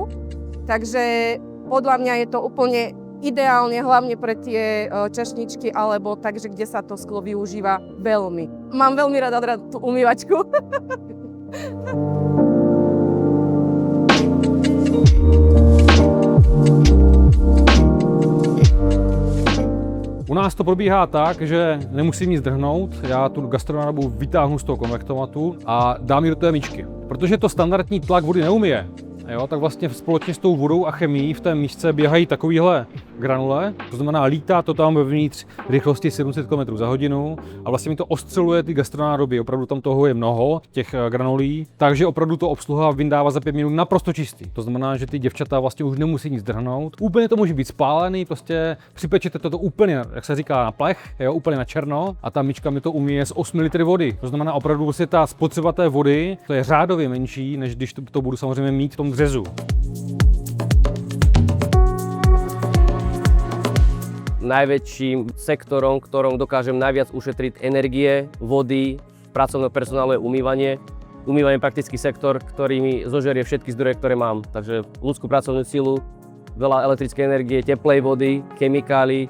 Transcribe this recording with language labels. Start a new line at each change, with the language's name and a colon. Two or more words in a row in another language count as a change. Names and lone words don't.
Slovak: Takže podľa mňa je to úplne ideálne, hlavne pre tie čašničky, alebo takže, kde sa to sklo využíva veľmi. Mám veľmi rada tú umývačku.
Czech: U nás to probíhá tak, že nemusím nic drhnout, já tu gastronádobu vytáhnu z toho konvektomatu a dám ji do té myčky. Protože to standardní tlak vody neumije, jo, tak vlastně společně s tou vodou a chemií v té místce běhají takovýhle granule, to znamená lítá to tam vevnitř rychlosti 700 km za hodinu a vlastně mi to ostřeluje ty gastronádoby, opravdu tam toho je mnoho, těch granulí, takže opravdu to obsluha vyndává za 5 minut naprosto čistý. To znamená, že ty děvčata vlastně už nemusí nic drhnout, úplně to může být spálený, prostě připečete to úplně, jak se říká, na plech, jo, úplně na černo a ta myčka mi to umíje z 8 litry vody. To znamená opravdu vlastně ta spotřeba té vody, to je řádově menší, než když to budu samozřejmě mít v tom řezu.
Slovak: Najväčším sektorom, ktorom dokážem najviac ušetriť energie, vody, pracovného personálu je umývanie. Umývanie je praktický sektor, ktorý mi zožerie všetky zdroje, ktoré mám. Takže ľudskú pracovnú silu, veľa elektrickej energie, teplej vody, chemikálií.